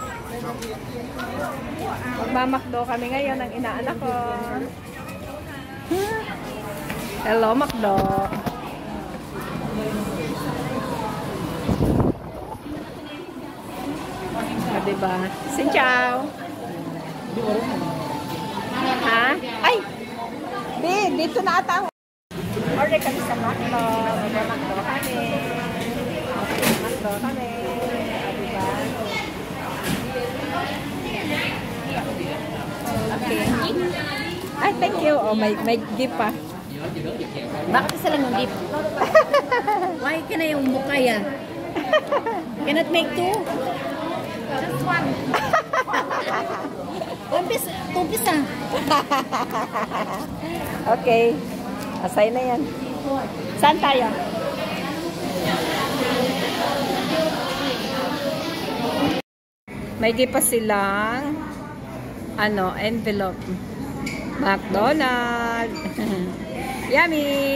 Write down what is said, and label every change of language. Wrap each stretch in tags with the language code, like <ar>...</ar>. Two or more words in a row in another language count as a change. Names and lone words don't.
<tl>Magmamakdo kami ngayon ng inaanak ko.</tl> <en>Hello, McDo.</en> <tl>Diba?</tl> <vi>Xin chào. Ha?</vi> <tl>Ay! Dito na ata ang order kami sa McDo. Magmamakdo kami. McDo kami. Diba? Okay. Ay,</tl> <en>thank you.</en> <tl>Oh, may gift pa. Bakit isa lang yung gift? Why ka na yung mukha yan?</tl> <en>Cannot make two? Just one. One piece, two piece ah.</en> <tl>Okay. Asay na yan. Saan tayo? May gift pa silang ano, envelope.</tl> <en>McDonald's. Yummy!</en>